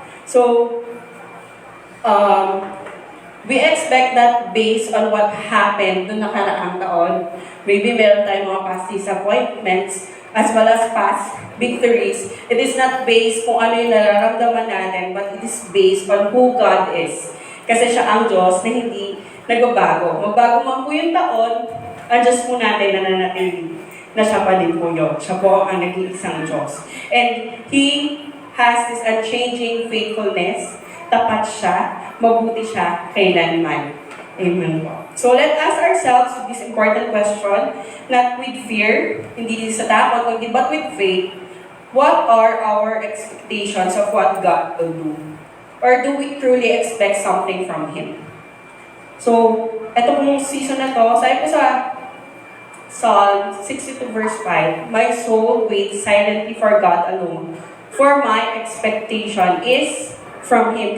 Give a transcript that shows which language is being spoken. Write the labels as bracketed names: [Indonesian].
[English] So, we expect that based on what happened [Filipino] noong nakaraang taon. [English] Maybe [Filipino] meron tayong mga [English] past disappointments as well as past victories. It is not based [Filipino] kung ano yung nararamdaman natin, [English] but it is based on who God is. [Filipino] Kasi siya ang Diyos na hindi nagbabago. Magbago man po yung taon, ang Diyos po natin nananatili na siya pa din po yun. Siya po ang nag-iisang Diyos. [English] And He has this unchanging faithfulness. [Filipino] Tapat siya, mabuti siya kailanman. Amen po. [English] So let us ourselves with this important question, not with fear, [Filipino] hindi sa takot, [English] but with faith. What are our expectations of what God will do? Or do we truly expect something from Him? So, [Filipino] eto pong season na to, sabi po sa [English] Psalm 62 verse 5, my soul waits silently for God alone, for my expectation is from Him.